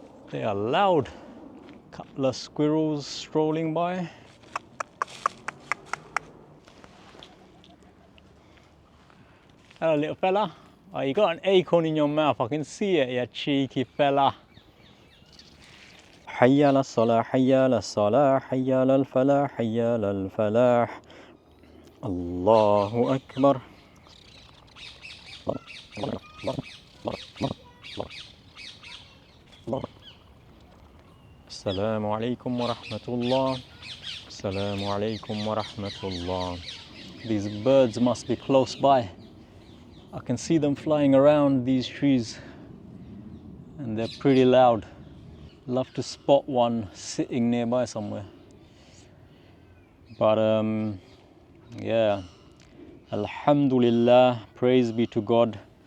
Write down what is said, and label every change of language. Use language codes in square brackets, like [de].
[en] They are loud. Couple of squirrels strolling by. Hello, little fella. Oh, you got an acorn in your mouth. I can see it, you cheeky fella. [ar] حي على الصلاة حي على الصلاة حي على الفلاح حي على الفلاح الله أكبر. السلام عليكم ورحمة الله. السلام عليكم ورحمة الله. [en] These birds must be close by. I can see them flying around these trees and they're pretty loud. Love to spot one sitting nearby somewhere. But yeah, Alhamdulillah, praise be to God.